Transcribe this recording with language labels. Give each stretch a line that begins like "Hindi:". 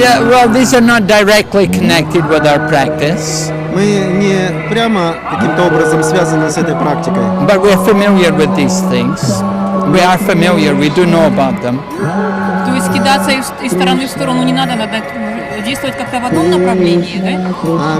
English: Yeah, well, these are not directly connected with our practice.
Russian: Мы не прямо каким-то образом связаны с этой практикой.
English: But we are familiar with these things. We are familiar, we do know about them.
Russian: То есть кидаться из стороны в сторону не надо действовать как-то в одном направлении, да?